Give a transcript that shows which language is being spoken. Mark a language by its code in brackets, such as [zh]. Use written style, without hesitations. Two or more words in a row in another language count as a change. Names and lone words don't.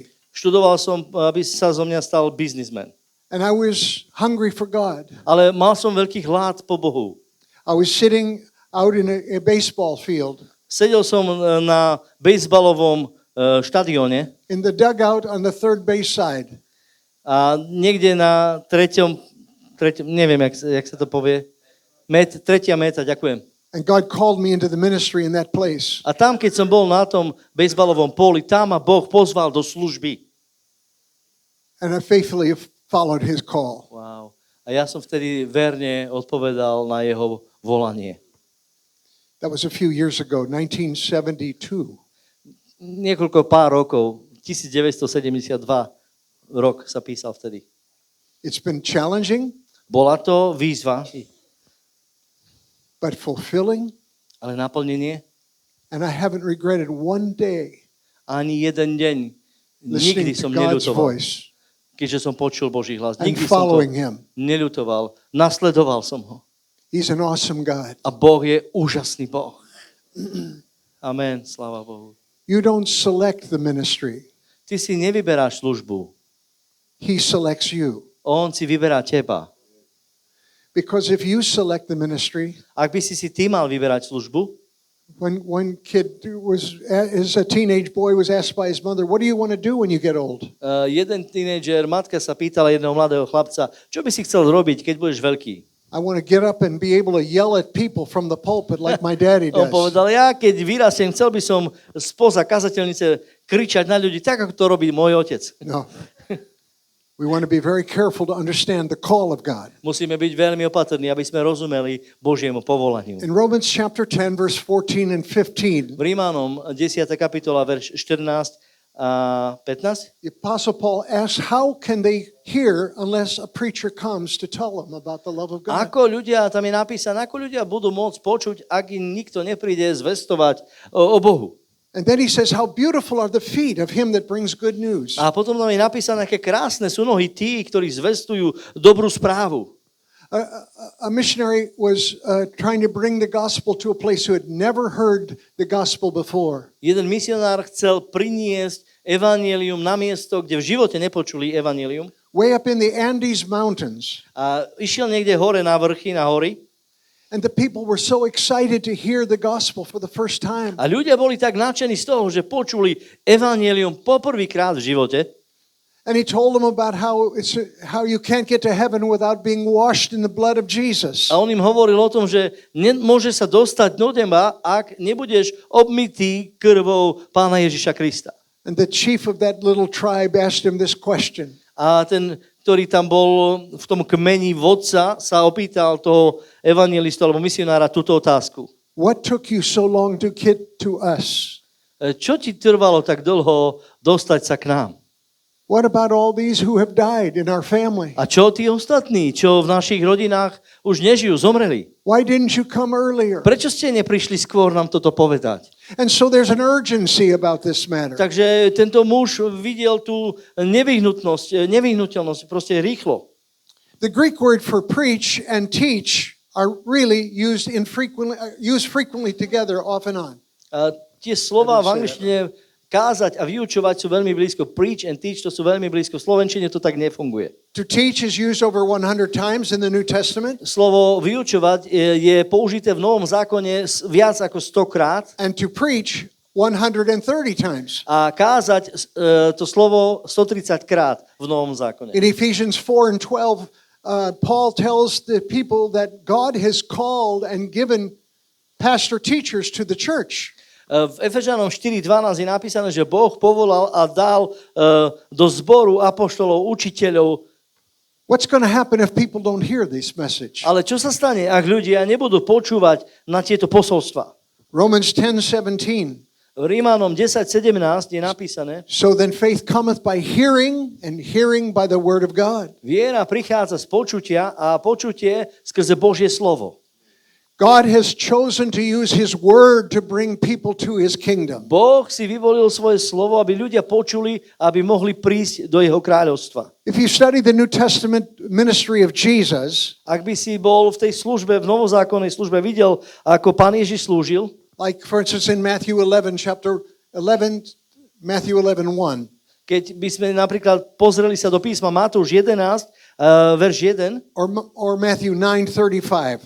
[sk] Študoval som, aby sa zo mňa stal biznismen. [en] And I was hungry for God. [sk] Ale mal som veľký hlad po Bohu. [en] I was sitting out in a baseball field, [sk] Sedel som na bejsbalovom štadióne [en] in the dugout on the third base side. [sk] a niekde na treťom neviem, jak sa to povie, tretia meta, ďakujem. [en] And God called me into the ministry in that place. [sk] A tam, keď som bol na tom bejsbalovom póli, tam ma Boh pozval do služby. [en] And I faithfully followed his call. Wow. [sk] A ja som vtedy verne odpovedal na jeho volanie. [en] That was a few years ago, 1972. [sk] Pár rokov, 1972 rok sa písal vtedy. [en] It's been challenging, [sk] Bola to výzva, [en] but fulfilling, [sk] ale naplnenie [en] and I haven't regretted one day [sk] ani jeden deň. Nikdy [en] listening [sk] som [en] to God's [sk] neľutoval, [en] voice [sk] keďže som počul Boží hlas. [en] and [sk] Nikdy som [en] to following him. [sk] neľutoval. Nasledoval som ho. [en] He's an awesome God. [sk] A Boh je úžasný Boh. Amen, sláva Bohu. [en] You don't select the ministry. [sk] Ty si nevyberáš službu. [en] He selects you. [sk] On si vyberá teba. [en] Because if you select the ministry, [sk] Ak by si ty mal vyberať službu, [en] when one kid as a teenage boy was asked by his mother, what do you want to do when you get old? [sk] jeden tínedžer, matka sa pýtala jedného mladého chlapca, čo by si chcel robiť, keď budeš veľký? [en] I want to get up and be able to yell at people from the pulpit like my daddy [sk] On [en] does. [sk] povedal, ja keď vyrastiem, chcel by som spoza kazateľnice kričať na ľudí tak, ako to robí môj otec. [en] No. We want to be very careful to understand the call of God. [sk] Musíme byť veľmi opatrní, aby sme rozumeli Božiemu povolaniu. [en] In Romans chapter 10, verse 14 and 15, [sk] V Rímanom 10. kapitola, verš 14 a 15, [en] the Apostle Paul asks, how can they hear unless a preacher comes to tell them about the love of God? [sk] tam je napísané, ako ľudia budú môcť počuť, ak im nikto nepríde zvestovať o Bohu. [en] And then he says, how beautiful are the feet of him that brings good news. [sk] A potom tam je napísané, aké krásne sú nohy tí, ktorí zvestujú dobrú správu. [en] A missionary was trying to bring the gospel to a place who had never heard the gospel before. [sk] Jeden misionár chcel priniesť evanjelium na miesto, kde v živote nepočuli evanjelium. [en] Way up in the Andes Mountains. [sk] A išiel niekde hore na vrchy, na hory. [en] And the people were so excited to hear the gospel for the first time. [sk] A ľudia boli tak nadšení z toho, že počuli evanjelium poprvýkrát v živote. [en] And he told them about how you can't get to heaven without being washed in the blood of Jesus. [sk] A on im hovoril o tom, že nemôže sa dostať do neba, ak nebudeš obmytý krvou Pána Ježiša Krista. [en] And the chief of that little tribe asked him this question. [sk] A ten, ktorý tam bol v tom kmeni vodca, sa opýtal toho evangelistu alebo misionára túto otázku. [en] What took you so long to get to us? [sk] Čo ti trvalo tak dlho dostať sa k nám? [en] What about all these who have died in our family? [sk] A čo tí ostatní, čo v našich rodinách už nežijú, zomreli? [en] Why didn't you come earlier? [sk] Prečo ste neprišli skôr nám toto povedať? [en] And so there's an urgency about this matter. [sk] Takže tento muž videl tú nevyhnutelnosť, proste rýchlo. [en] The Greek word for preach and teach are really used frequently together off and on. [sk] A tie slova v angličtine Kázať a vyučovať sú veľmi blízko. [en] Preach and teach, [sk] to sú veľmi blízko. V slovenčine to tak nefunguje. [en] To teach is used over 100 times in the New Testament. [sk] Slovo vyučovať je použité v Novom zákone viac ako 100 krát. [en] And to preach 130 times. [sk] A kázať to slovo 130 krát v Novom zákone. [en] In Ephesians 4 and 12, Paul tells the people that God has called and given pastor teachers to the church. [sk] V Efežanom 4.12 je napísané, že Boh povolal a dal do zboru apoštolov, učiteľov. [en] What's going to happen if people don't hear this message? [sk] Ale čo sa stane, ak ľudia nebudú počúvať na tieto posolstva? [en] Romans 10:17. [sk] V Rímanom 10.17 je napísané, [en] So then faith cometh by hearing, and hearing by the word of God. [sk] viera prichádza z počutia a počutie skrze Božie slovo. [en] God has chosen to use his word to bring people to his kingdom. [sk] Boh si vyvolil svoje slovo, aby ľudia počuli, aby mohli prísť do jeho kráľovstva. [en] If you study the New Testament ministry of Jesus, [sk] Ak by si bol v tej službe, v novozákonnej službe videl, ako Pán Ježiš slúžil, [en] like for instance in Matthew 11, Matthew 11:1. [sk] keď by sme napríklad pozreli sa do písma Matúš 11, verš 1, [en] Or Matthew 9:35.